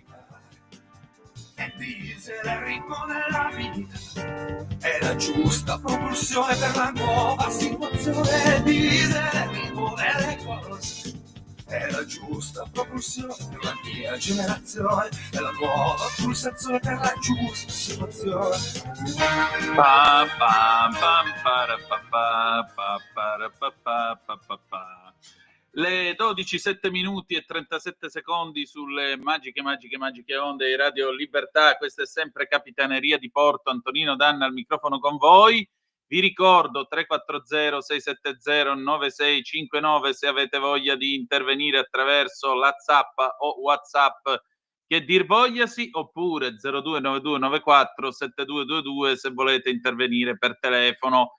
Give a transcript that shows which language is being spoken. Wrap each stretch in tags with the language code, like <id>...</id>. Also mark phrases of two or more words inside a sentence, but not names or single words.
<it>E diesel è il ritmo della vita, è la giusta propulsione per la nuova situazione. Diesel è il ritmo delle cose, è la giusta propulsione per la mia generazione, è la nuova pulsazione per la giusta situazione. Pa, pa, pam, para, pa, para, pa. Le 12:07 minuti e 37 secondi sulle magiche onde di Radio Libertà. Questa è sempre Capitaneria di Porto. Antonino Danna al microfono con voi. Vi ricordo 340-670-9659 se avete voglia di intervenire attraverso la zappa o WhatsApp che dir vogliasi, oppure 0292947222 se volete intervenire per telefono.</it>